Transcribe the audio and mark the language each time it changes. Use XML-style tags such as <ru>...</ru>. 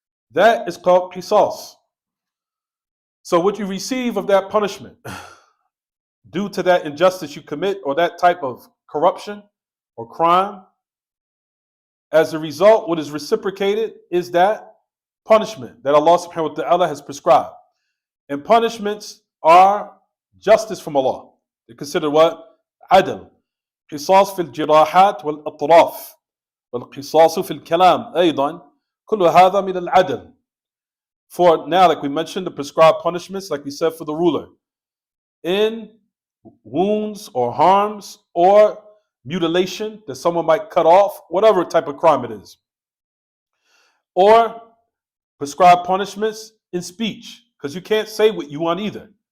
<en>That is called qisas. So what you receive of that punishment due to that injustice you commit or that type of corruption or crime, as a result, what is reciprocated is that punishment that Allah subhanahu wa ta'ala has prescribed. And punishments are justice from Allah. They're considered what?</en> <ar>Adl. قصاص في الجراحات والأطراف والقصاص في الكلام أيضا كل هذا من العدل.</ar> <en>For now, like we mentioned, the prescribed punishments, like we said, for the ruler, in wounds or harms or mutilation that someone might cut off, whatever type of crime it is, or prescribed punishments in speech, because you can't say what you want either.</en>